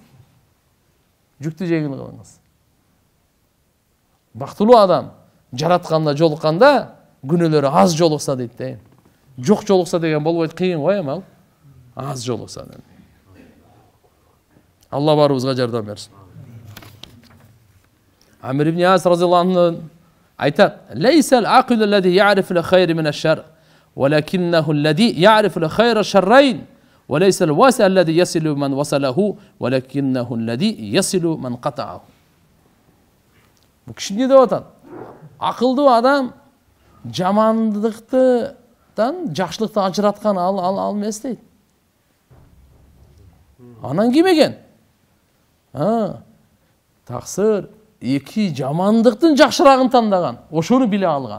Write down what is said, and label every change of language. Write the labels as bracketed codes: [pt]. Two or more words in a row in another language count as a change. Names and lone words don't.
[ky] Жүктү жеңил кылыңыз." Бактылуу адам жаратканда жолукканда күнөөлөрү аз жолукса дейт да. Жок жолукса деген болбойт, кыйын го эми ал. Аз жолукса. Алла баарыбызга жардам берсин. Амр ибн Ас [ar] رضي الله عنه [ky] айтат: [ar] "ليس العاقل الذي يعرف الخير من الشر ولكنه الذي يعرف خير الشرين وليس الواصل الذي يصل من وصله ولكنه الذي يصل من قطعه." [ky] Бу киши эмне деп атат? Акылдуу адам жамандыктан жакшылыкты ажыраткан ал эмес дейт. Анан ким экен? Таксыр эки жамандыктын жакшырагын тандаган, ошону биле алган.